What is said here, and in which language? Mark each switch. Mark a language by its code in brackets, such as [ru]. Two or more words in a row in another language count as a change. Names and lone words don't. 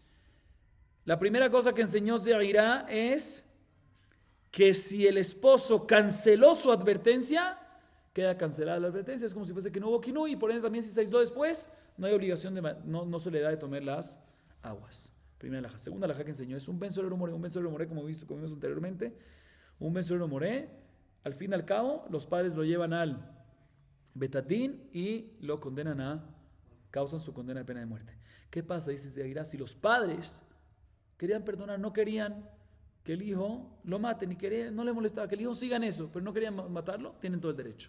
[es] La primera cosa que enseñó Zeirá es que si el esposo canceló su advertencia, queda cancelada la advertencia. Es como si fuese que no hubo kinui, y por ende también si se aisló después, no hay obligación, no se le da de tomar las aguas. Primera laja. Segunda laja que enseñó es un [he] בן סורר מורה. [es] Un [he] בן סורר מורה, [es] como vimos anteriormente, un [he] בן סורר מורה, [es] al fin y al cabo, los padres lo llevan al betadín y lo condenan causan su condena de pena de muerte. ¿Qué pasa? Dice Zeirá, si los padres querían perdonar, no querían que el hijo lo maten y no le molestaba que el hijo siga en eso, pero no querían matarlo, tienen todo el derecho.